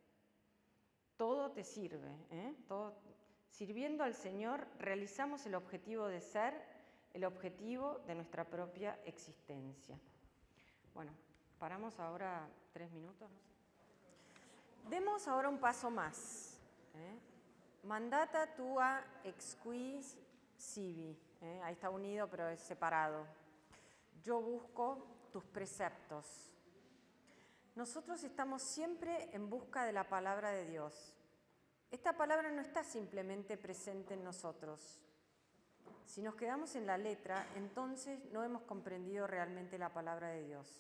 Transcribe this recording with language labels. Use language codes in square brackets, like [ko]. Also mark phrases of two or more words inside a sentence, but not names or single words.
[es] Todo te sirve, sirviendo al Señor realizamos el objetivo de ser, el objetivo de nuestra propia existencia. Bueno, paramos ahora 3 minutos. No sé. Demos ahora un paso más. [la] Mandata tua exquis sibi. [es] Ahí está unido, pero es separado. Yo busco tus preceptos. Nosotros estamos siempre en busca de la palabra de Dios. Esta palabra no está simplemente presente en nosotros. Si nos quedamos en la letra, entonces no hemos comprendido realmente la palabra de Dios.